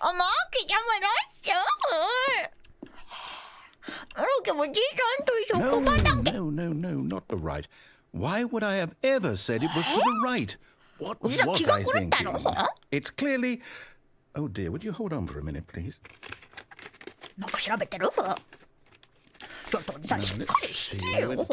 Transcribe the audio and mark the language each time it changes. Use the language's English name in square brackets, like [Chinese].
[Japanese] あ、マーキーちゃんもいらっしゃい。ロキもおじいちゃんと職場だけ。 [English] No, not the right. Why would I have ever said it was to the right? What was I thinking? It's clearly... Oh dear, would you hold on for a minute, please? [Japanese] なんか調べてる？ちょっとおじさんしっかりしてよ。